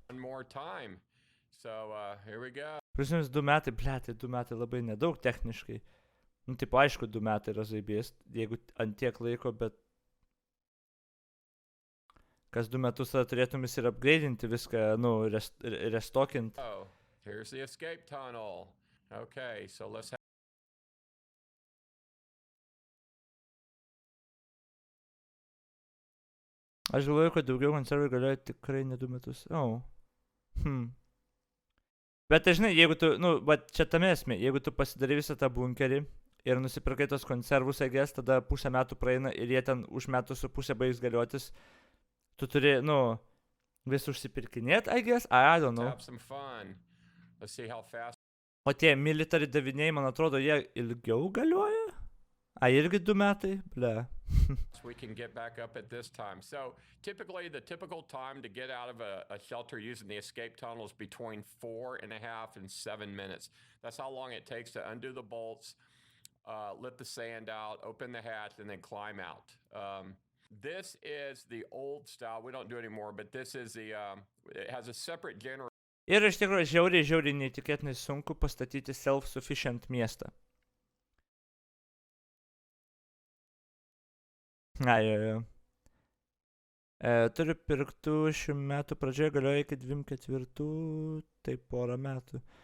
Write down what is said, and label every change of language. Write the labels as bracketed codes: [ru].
[en] One more time. So here we go. [lt] Prisims 2 metai, tai 2 metai labai nedaug techniškai. Nu, tipo, aišku, 2 metai yra zaibės, jeigu ant tiek laiko, bet kas 2 metus tada turėtum ir upgrade'inti viską, nu, restokint. [en] Oh, here's the escape tunnel. Okay, so let's have... [lt] Aš galvoju, kad daugiau konservai galioja tikrai ne 2 metus. Bet, žinai, jeigu tu, nu, bet čia tame esmė, jeigu tu pasidarai visą tą bunkerį ir nusipirkai tos konservus, tada pusę metų praeina ir jie ten už metų su pusę baigs galiotis, tu turi, nu, vis užsipirkinėt, [en] I don't know. Have some fun. Let's see how fast... [lt] O tie military daviniai, man atrodo, jie ilgiau galioja? Irgi 2 metai? Ble. [en] We can get back up at this time. So typically the typical time to get out of a shelter using the escape tunnel is between 4.5 and 7 minutes. That's how long it takes to undo the bolts, lift the sand out, open the hatch, and then climb out. This is the old style. We don't do it anymore, but this is the, it has a separate generator. [lt] Ir iš tikrųjų žiauriai neįtikėtinai sunku pastatyti self-sufficient miestą. Jo. Turiu pirktų šių metų pradžioje, galioja iki 24, tai porą metų.